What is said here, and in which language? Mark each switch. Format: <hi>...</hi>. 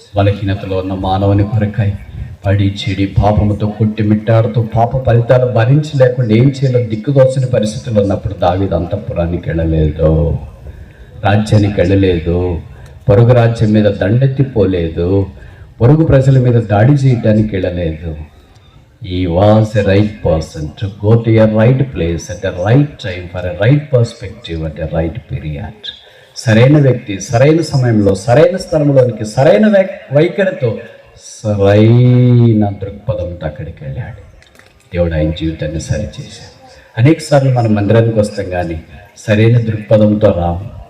<te>బలహీనతలో ఉన్న మానవుని కొరకై పడి చెడి పాపముతో కొట్టిమిట్టాడుతూ పాప ఫలితాలు భరించలేకుండా ఏం చేయాలో దిక్కుదోచని పరిస్థితులు ఉన్నప్పుడు దావీదు అంతఃపురానికి వెళ్ళలేదు, రాజ్యానికి వెళ్ళలేదు, పొరుగు రాజ్యం మీద దండెత్తిపోలేదు, పొరుగు ప్రజల మీద దాడి చేయడానికి వెళ్ళలేదు.</te> <en>He was a right person to go to a right place at a right time for a right perspective at a right period.</en> <te>సరైన వ్యక్తి సరైన సమయంలో సరైన స్థలంలోనికి సరైన వైఖరితో సరైన దృక్పథంతో అక్కడికి వెళ్ళాడు. దేవుడు ఆయన జీవితాన్ని సరిచేశాడు. అనేక సార్లు మనం మందిరానికి వస్తాం కానీ సరైన దృక్పథంతో రాము.</te>